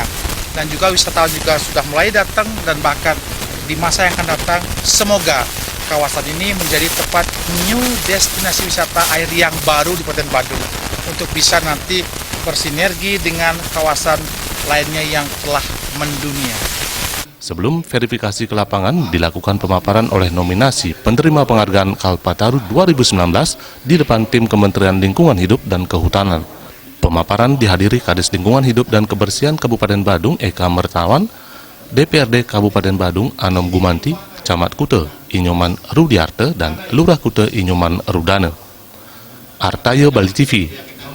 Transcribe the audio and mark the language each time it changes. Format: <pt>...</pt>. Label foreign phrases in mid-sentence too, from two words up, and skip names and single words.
<id>Dan juga wisatawan juga sudah mulai datang dan bahkan di masa yang akan datang semoga kawasan ini menjadi tempat new destinasi wisata air yang baru di Kabupaten Badung untuk bisa nanti bersinergi dengan kawasan lainnya yang telah mendunia. Sebelum verifikasi ke lapangan, dilakukan pemaparan oleh nominasi penerima penghargaan Kalpataru 2019 di depan tim Kementerian Lingkungan Hidup dan Kehutanan. Pemaparan dihadiri Kadis Lingkungan Hidup dan Kebersihan Kabupaten Badung Eka Mertawan, DPRD Kabupaten Badung Anom Gumanti, Camat Kuta Inyoman Rudiarte, dan Lurah Kuta Inyoman Rudane. Artayo Bali TV.</id>